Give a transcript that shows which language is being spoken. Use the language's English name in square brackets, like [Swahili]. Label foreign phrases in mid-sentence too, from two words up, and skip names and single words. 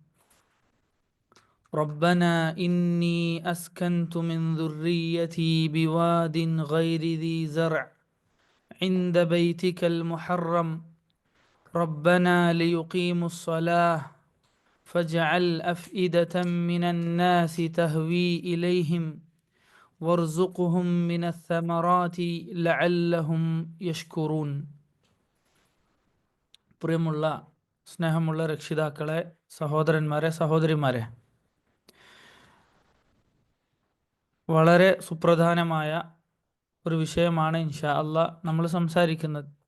[Arabic] ربنا إني أسكنت من ذريتي بواد غير ذي زرع عند بيتك المحرم ربنا ليقيموا الصلاة فاجعل أفئدة من الناس تهوي إليهم وارزقهم من الثمرات لعلهم يشكرون. [Malayalam] പ്രിയമുള്ള സ്നേഹമുള്ള രക്ഷിതാക്കളെ, സഹോദരന്മാരെ, സഹോദരിമാരെ, വളരെ സുപ്രധാനമായ ഒരു വിഷയമാണ് [Arabic] إن شاء الله [Malayalam] നമ്മൾ സംസാരിക്കുന്നത്.